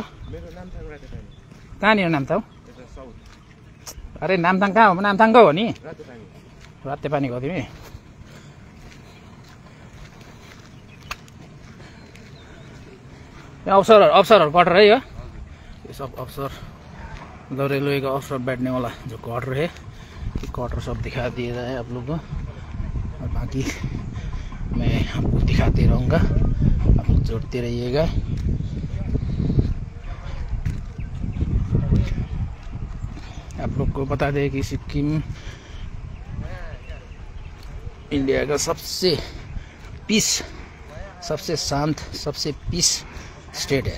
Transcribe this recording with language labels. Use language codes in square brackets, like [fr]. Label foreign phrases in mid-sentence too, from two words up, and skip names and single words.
[ne] मेरो नामथाङ रातेपानी। कहाँनिर नामथाङ? साउथ। अरे नामथाङ कहाँ हो? नामथाङको हो नि? रातेपानी हो तिमी? अफसरहरू क्वार्टर है यो? [hi] सब अफसर मतलब रेलवे का अफसर बैठने वाला जो क्वार्टर है, ये क्वार्टर सब दिखा दिए रहा है आप लोग को। और बाकी मैं आपको दिखाते रहूँगा, आप लोग जोड़ते रहिएगा। आप लोग को बता दें कि सिक्किम इंडिया का सबसे शांत, सबसे [en] peace state [hi] है।